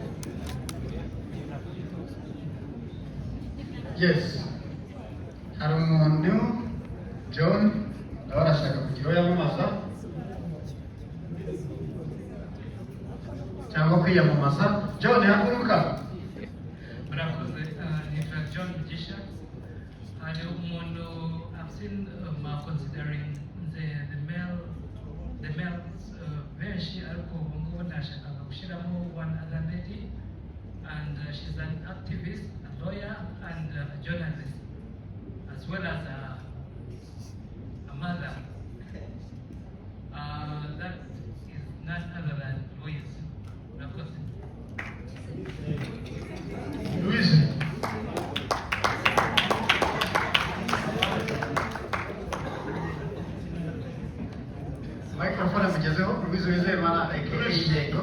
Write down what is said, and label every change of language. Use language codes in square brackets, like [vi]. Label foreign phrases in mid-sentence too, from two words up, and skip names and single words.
[rw] Yes, hari umuntu John nawe arashaka kugira uwo yamamaza cyangwa kwiyamamaza. John, haguruka. Murakoze, nitwa John Mugisha. Hari umuntu [en] I've seen considering the males [rw] benshi ariko ubu ngubu nashakaga gushyiramo [en] one other lady, and she's an activist, a lawyer, and a journalist, as well as a mother. That is none other than Louise. [rw] Murakoze. Louise. Microphone amugezeho. Louise Wizeyimana aka Intego.